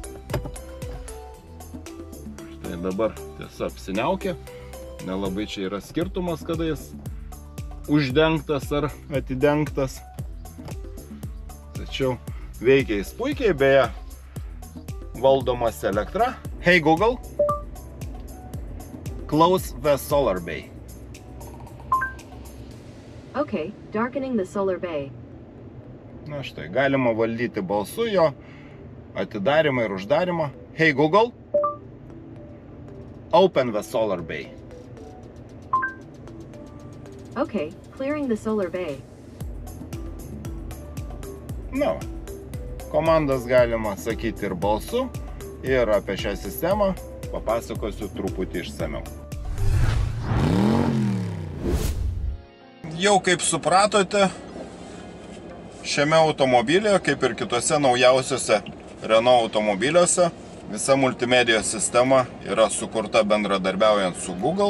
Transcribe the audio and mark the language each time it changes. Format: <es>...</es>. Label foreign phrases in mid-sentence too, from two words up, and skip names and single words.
<lt>Štai dabar tiesa apsiniaukė, nelabai čia yra skirtumas, kada jis uždengtas ar atidengtas. Tačiau veikia jis puikiai, beje, valdomas elektra.</lt> <en>Hey Google, close the solar bay. Okay, darkening the solar bay.</en> <lt>Na štai, galima valdyti balsu jo atidarimą ir uždarimą.</lt> <en>Hey Google, open the solar bay. Okay, clearing the solar bay.</en> <lt>Na, komandas galima sakyti ir balsu, ir apie šią sistemą papasakosiu truputį išsamiau. Jau kaip supratote, šiame automobilyje, kaip ir kitose naujausiuose Renault automobiliuose, visa multimedijos sistema yra sukurta bendradarbiaujant su Google.</lt>